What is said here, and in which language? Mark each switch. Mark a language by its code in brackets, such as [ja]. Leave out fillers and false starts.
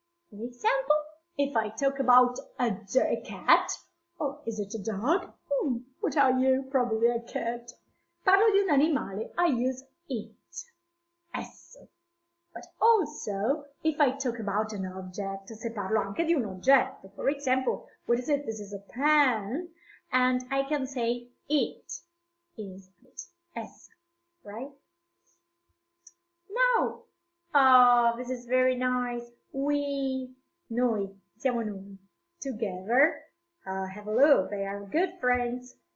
[en] For example, if I talk about a cat, oh, is it a dog? What are you? Probably a cat. [it] Parlo di un animale, [en] I use it. [it] Esso. [en] But also, if I talk about an object, [it] se parlo anche di un oggetto. [en] For example, what is it? This is a pen, and I can say it is it. Esso, right? Now, this is very nice. [it] We, noi, siamo noi, together. [en] Have a look, they are good friends.